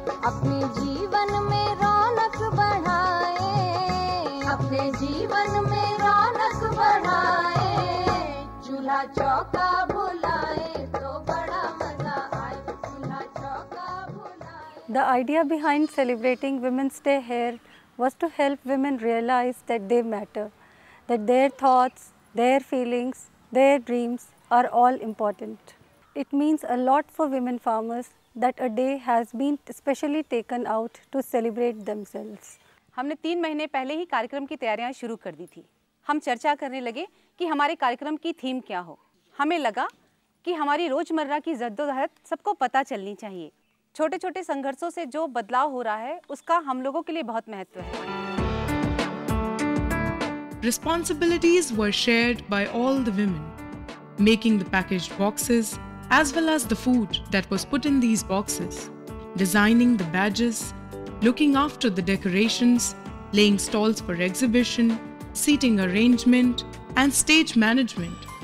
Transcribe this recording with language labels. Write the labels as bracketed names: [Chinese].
[Hindi] अपने जीवन में रौनक बढ़ाए, अपने जीवन में रौनक बढ़ाए, चूल्हा चौका भुलाए तो बड़ा मजा आए, चूल्हा चौका भुलाए. [English] The idea behind celebrating Women's Day here was to help women realize that they matter, that their thoughts, their feelings, their dreams are all important. It means a lot for women farmers that a day has been specially taken out to celebrate themselves. [Hindi] हमने 3 महीने पहले ही कार्यक्रम की तैयारियां शुरू कर दी थी. हम चर्चा करने लगे कि हमारे कार्यक्रम की थीम क्या हो. हमें लगा कि हमारी रोजमर्रा की जद्दोजहद सबको पता चलनी चाहिए. छोटे छोटे संघर्षों से जो बदलाव हो रहा है उसका हम लोगों के लिए बहुत महत्व है. [English] Responsibilities were shared by all the women, making the packaged boxes as well as the food that was put in these boxes, designing the badges, looking after the decorations, laying stalls for exhibition, seating arrangement, and stage management.